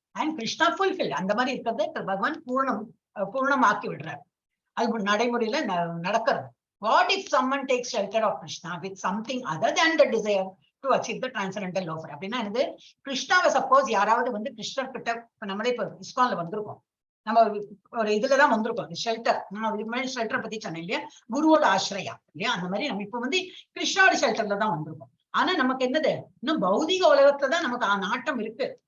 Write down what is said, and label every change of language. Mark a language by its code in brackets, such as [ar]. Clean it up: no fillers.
[en] and Krishna fulfil, [ta] அந்த மாதிரி இருக்கிறது பகவான் பூர்ணமாக்கி விடுறார். அது நடைமுறையில நடக்கிறது. [en] What if someone takes shelter of Krishna with something other than the desire to achieve the transcendental love? [ta] அப்படின்னா என்னது, கிருஷ்ணாவை சப்போஸ் யாராவது வந்து கிருஷ்ணர் கிட்ட, இப்ப நம்மளே இப்ப ISKCONல வந்திருக்கோம், நம்ம ஒரு இதுலதான் வந்திருக்கோம், ஷெல்டர். நான் இதுக்கு முன்னாடி ஷெல்டர் பத்தி சொன்னேன் இல்லையா, குருவோட ஆசிரியா இல்லையா, அந்த மாதிரி நம்ம இப்ப வந்து கிருஷ்ணாவோட ஷெல்டர்ல தான் வந்திருக்கோம். ஆனா நமக்கு என்னது, இன்னும் பௌதிக உலகத்துலதான் நமக்கு நாட்டம் இருக்கு.